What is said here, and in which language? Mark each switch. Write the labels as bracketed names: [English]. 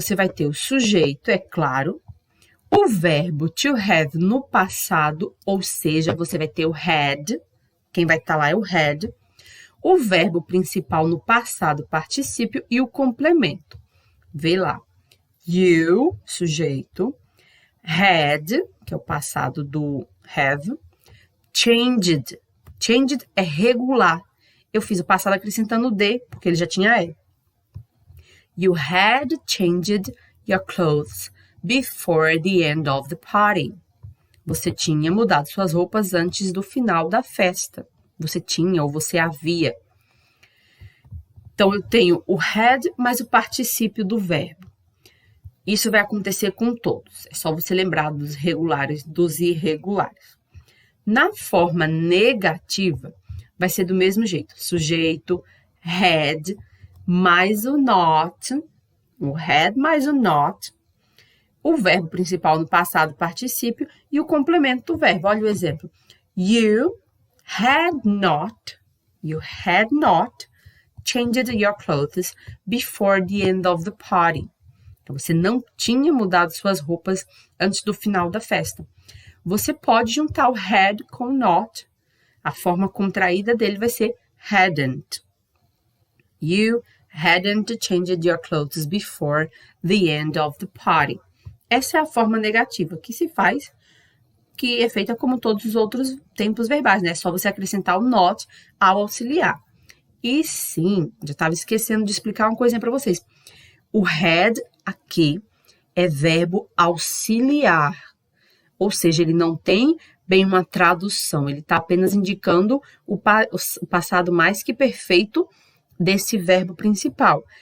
[Portuguese] Você vai ter o sujeito, é claro, o verbo to have no passado, ou seja, você vai ter o had, quem vai estar lá é o had, o verbo principal no passado particípio e o complemento. Vê lá. You, sujeito, had, que é o passado do have, changed. Changed é regular. Eu fiz o passado acrescentando D, porque ele já tinha E. [English] You had changed your clothes before the end of the party. [Portuguese] Você tinha mudado suas roupas antes do final da festa. Você tinha ou você havia. Então, eu tenho o had mais o particípio do verbo. Isso vai acontecer com todos. É só você lembrar dos regulares, dos irregulares. Na forma negativa, vai ser do mesmo jeito. Sujeito, had, mais o not. O had mais o not. O verbo principal no passado particípio e o complemento do verbo. Olha o exemplo. [English] You had not changed your clothes before the end of the party. [Portuguese] Então, você não tinha mudado suas roupas antes do final da festa. Você pode juntar o had com not. A forma contraída dele vai ser hadn't. [English] You hadn't changed your clothes before the end of the party. [Portuguese] Essa é a forma negativa que se faz, que é feita como todos os outros tempos verbais, né? É só você acrescentar o not ao auxiliar. E sim, já estava esquecendo de explicar uma coisinha para vocês. O had aqui é verbo auxiliar, ou seja, ele não tem bem uma tradução, ele está apenas indicando o passado mais que perfeito desse verbo principal.